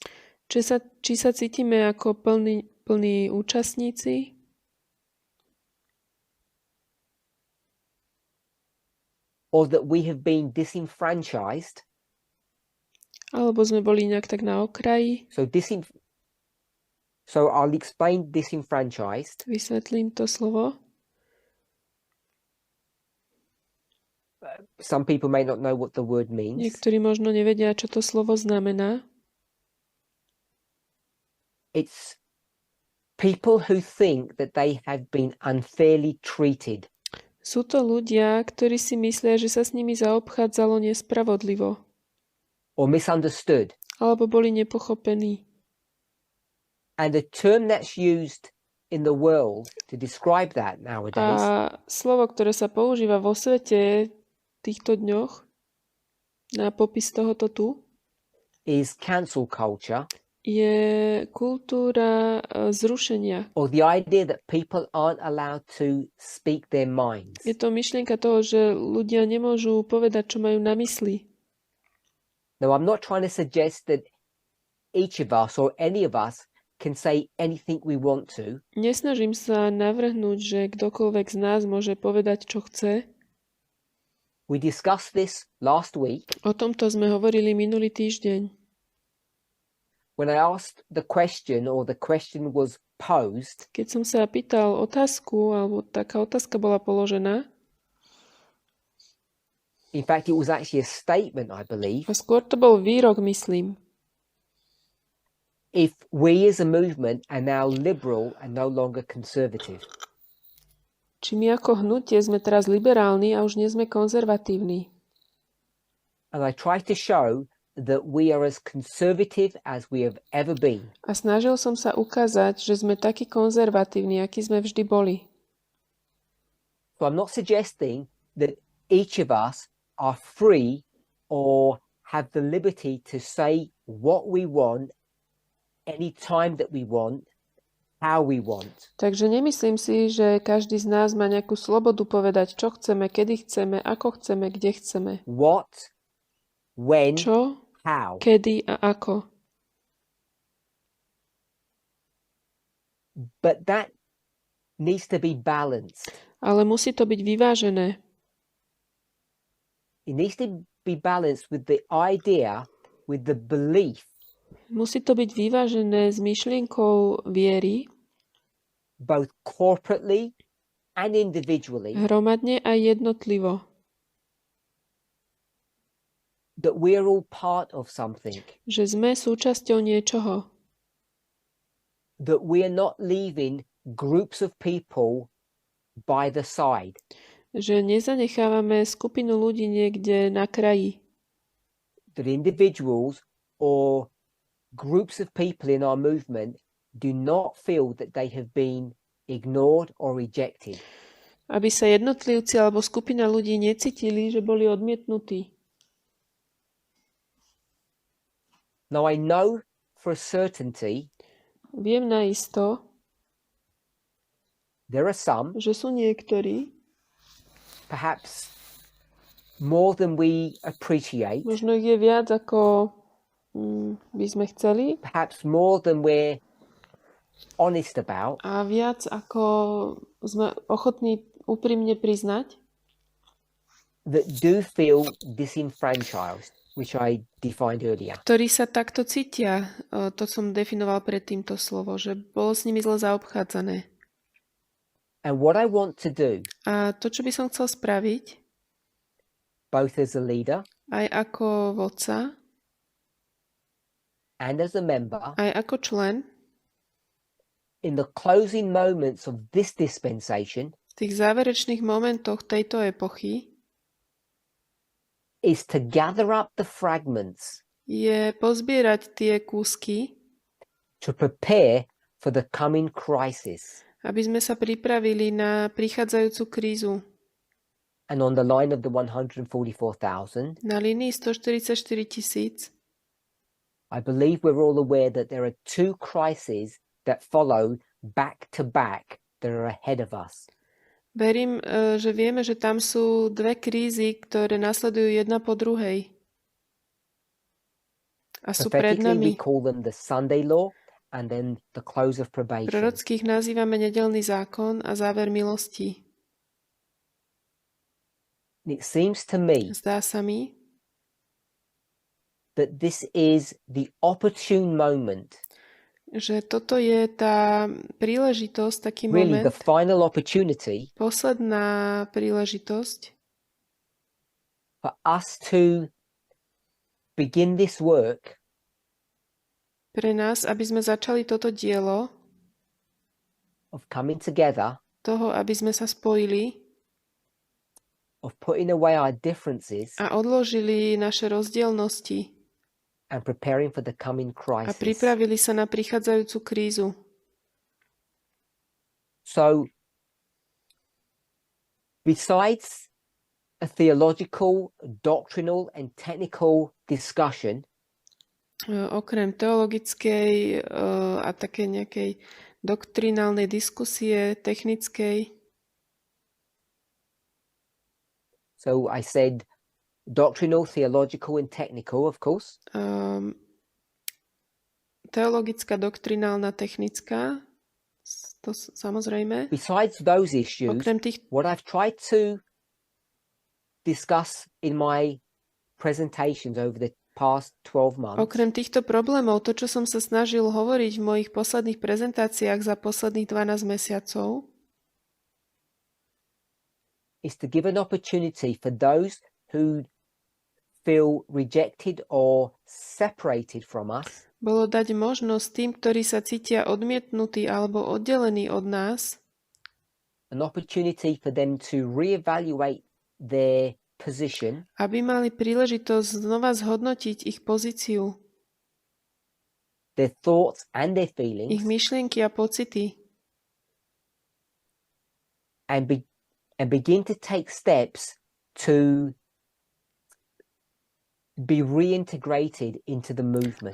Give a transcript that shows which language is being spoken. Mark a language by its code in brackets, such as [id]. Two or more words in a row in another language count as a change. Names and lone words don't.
[sk] či sa cítime ako plní účastníci, [en] or that we have been disenfranchised. [sk] alebo sme boli nejak tak na okraji. [en] So I'll explain disenfranchised. [sk] Vysvetlím to slovo. [en] Some people may not know what the word means. [sk] Niektorí možno nevedia, čo to slovo znamená. [en] It's people who think that they have been unfairly treated. [sk] Sú to ľudia, ktorí si myslia, že sa s nimi zaobchádzalo nespravodlivo. [en] Or misunderstood. [sk] Alebo boli nepochopení. [en] And the term that's used in the world to describe that nowadays. [sk] A slovo, ktoré sa používa vo svete v týchto dňoch na popis tohoto tu, [en] is cancel culture. [sk] Je kultúra zrušenia. [en] Or the idea that people aren't allowed to speak their minds. [sk] Je to myšlienka toho, že ľudia nemôžu povedať, čo majú na mysli. [en] Now, I'm not trying to suggest that each of us or any of us can say anything we want to. [sk] Nesnažím sa navrhnúť, že kdokoľvek z nás môže povedať, čo chce. [en] We discussed this last week. [sk] O tomto sme hovorili minulý týždeň. [en] When I asked the question, or the question was posed, [sk] Keď som sa pýtal otázku, alebo taká otázka bola položená, [en] in fact, it was actually a statement, I believe. [sk] a skôr to bol výrok, myslím. [en] If we as a movement are now liberal and no longer conservative. [sk] Či my ako hnutie sme teraz liberálni a už nie sme konzervatívni. [en] And I tried to show that we are as conservative as we have ever been. [sk] A snažil som sa ukázať, že sme takí konzervatívni, akí sme vždy boli. [en] So I'm not suggesting that each of us are free or have the liberty to say what we want, any time that we want, how we want. [sk] Takže nemyslím si, že každý z nás má nejakú slobodu povedať, čo chceme, kedy chceme, ako chceme, kde chceme. [en] What, when, [sk] Čo, [en] how. [sk] kedy a ako. [en] But that needs to be balanced. [sk] Ale musí to byť vyvážené. [en] It needs to be balanced with the idea, with the belief. [sk] Musí to byť vyvážené s myšlienkou viery, [en] Both corporately and individually, [sk] hromadne a jednotlivo. [en] that we are all part of something, [sk] Že sme súčasťou niečoho. [en] that we are not leaving groups of people by the side, [sk] Že nezanechávame skupinu ľudí niekde na kraji. [en] that individuals or groups of people in our movement do not feel that they have been ignored or rejected. [sk] Aby sa jednotlivci alebo skupina ľudí necítili, že boli odmietnutí. [en] Now I know for a certainty [sk] Viem naisto, [en] there are some, [sk] že sú niektorí, [en] perhaps more than we appreciate, [sk] možno ich je viac, ako by sme chceli, [en] perhaps more than we're honest about, [sk] a viac, ako sme ochotní úprimne priznať, [en] that do feel disenfranchised, which I defined earlier. [sk] ktorí sa takto cítia. To som definoval predtým to slovo, že bolo s nimi zle zaobchádzané. [en] And what I want to do, [sk] A to, čo by som chcel spraviť, [en] both as a leader [sk] aj ako vodca, [en] and as a member, [sk] aj ako člen, [en] in the closing moments of this dispensation, [sk] v tých záverečných momentoch tejto epochy [en] is to gather up the fragments [sk] je pozbierať tie kúsky, [en] to prepare for the coming crisis. [sk] aby sme sa pripravili na prichádzajúcu krízu. [en] And on the line of the 144,000, [sk] Na línii 144 000 [en] I believe we're all aware that there are two crises that follow back to back that are ahead of us. [sk] verím, že vieme, že tam sú dve krízy, ktoré nasledujú jedna po druhej. A sú pred [en] Prophetically, we [sk] nami. [en] call them the Sunday law and then the close of probation. [sk] Prorockých nazývame nedeľný zákon a záver milosti. [en] It seems to me [sk] Zdá sa mi, [en] that this is the opportune moment, [sk] že toto je tá príležitosť, taký [en] really the [sk] moment, [en] final opportunity [sk] posledná príležitosť [en] for us to begin this work [sk] pre nás, aby sme začali toto dielo [en] of coming together, [sk] toho, aby sme sa spojili [en] of putting away our differences [sk] a odložili naše rozdielnosti [en] and preparing for the coming [sk] a [en] crisis. [sk] pripravili sa na prichádzajúcu krízu. [en] So, besides a theological, doctrinal, and technical discussion, [sk] Okrem teologickej a také nejakej doktrinálnej diskusie, technickej, [en] so I said doctrinal, theological, and technical, of course. [sk] Teologická, doktrinálna, technická, to samozrejme. [en] Besides those issues, [sk] Okrem tých, [en] what I've tried to discuss in my presentations over the past 12 months [sk] okrem týchto problémov, to, čo som sa snažil hovoriť v mojich posledných prezentáciách za posledných 12 mesiacov, [en] is to give an opportunity for those who feel rejected or separated from us [sk] bolo dať možnosť tým, ktorí sa cítia odmietnutí alebo oddelení od nás, [en] an opportunity for them to reevaluate their position, [sk] aby mali príležitosť znova zhodnotiť ich pozíciu, [en] their thoughts and their [sk] ich [en] feelings, [sk] myšlienky a pocity [en] and begin to take steps to be reintegrated into the movement.